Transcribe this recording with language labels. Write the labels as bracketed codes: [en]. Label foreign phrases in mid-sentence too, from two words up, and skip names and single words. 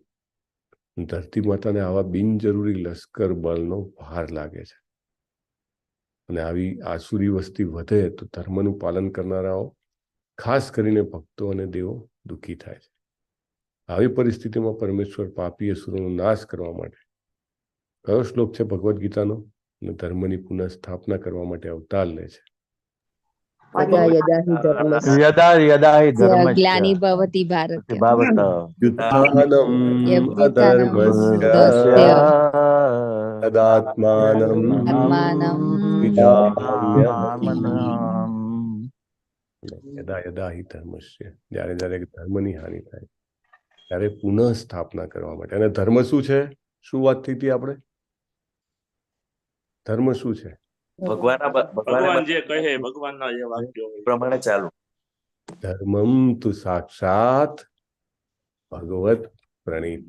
[gu] ધરતી માતાને આવા બિનજરૂરી લશ્કર બળનો ભાર લાગે છે, અને આવી આસુરી વસ્તી વધે તો ધર્મનું પાલન કરનારાઓ, ખાસ કરીને ભક્તો અને દેવો દુઃખી થાય છે. આવી પરિસ્થિતિમાં પરમેશ્વર પાપી અસુરોનો નાશ કરવા માટે કયો શ્લોક છે ભગવદ્ ગીતાનો? અને ધર્મની પુનઃ સ્થાપના કરવા માટે અવતાર લે છે. [sa] यदा यदा हि धर्मस्य ग्लानिर्भवति भारत युद्धानम् अधर्मस्य तदात्मानं यदा यदा हि धर्मस्य, [gu] જ્યારે જ્યારે ધર્મની હાનિ થાય ત્યારે પુનઃ સ્થાપના કરવા માટે. અને ધર્મ શું છે? શું વાત થઈ હતી આપણે? ધર્મ શું છે? ભગવાન જે કહે, ભગવાનના જે વાક્યો પ્રમાણે ચાલુ. [sa] ધર્મમ તુ સાક્ષાત ભગવત પ્રણીતઃ.